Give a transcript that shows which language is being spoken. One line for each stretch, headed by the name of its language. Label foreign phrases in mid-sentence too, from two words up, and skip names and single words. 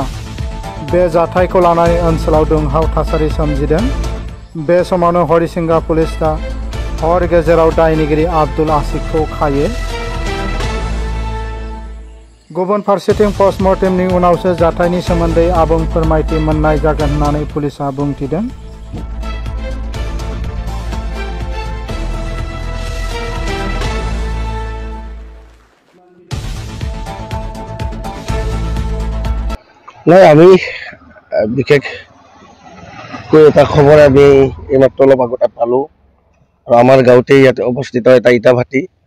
Bodo: बे जाथायखौ लानानै ओनसोलाव दुंहाव थासारि सोमजिदों। बे समावनो हरिसिंगा पुलिसआ हर गेजेराव दायनिगिरि आब्दुल आशिकखौ खायो। गुबुन फारसेथिं पस्टमर्टेमनि उनावसो जाथायनि सोमोन्दै आबुं फोरमायथि मोननाय जागोन होननानै पुलिसआ बुंथिदों।
Assamese: নাই আমি বিশেষ এটা খবৰ আমি এইমাত্ৰ অলপ আগতে পালোঁ আৰু আমাৰ গাঁৱতে ইয়াতে অৱস্থিত এটা ইটা ভাটি